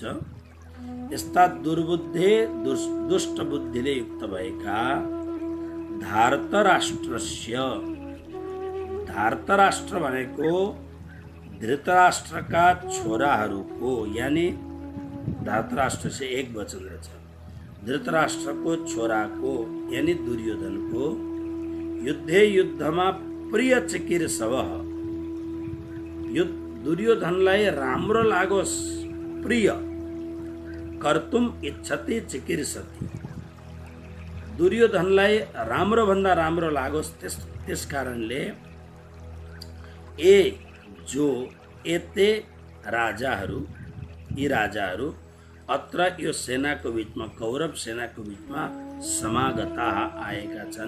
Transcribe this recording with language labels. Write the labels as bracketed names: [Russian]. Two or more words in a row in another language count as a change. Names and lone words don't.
[Nepali] यस्ता दुर्बुद्धे, दुष्ट बुद्धिले युक्त भएका धार्तराष्ट्रस्य, धार्तराष्ट्र भनेको धृतराष्ट्रका छोराहरूको, यानी धार्तराष्ट्र से एक वचन रहेछ, धृतराष्ट्रको छोराको यानी दुर्योधनको, युद्धे युद्धमा [Sanskrit] प्रिय चिकीर्षवः, [Nepali] दुर्योधनलाई राम्रो लागोस्, प्रिय, [Sanskrit] कर्तुम इच्छति चिकीर्षति, [Nepali] दुर्योधनलाई राम्रो भन्दा राम्रो लागोस्, त्यस कारणले जो एते राजाहरू, यी राजाहरू अत्र यो सेनाको बीचमा, कौरव सेनाको बीचमा समागता आएका छन्।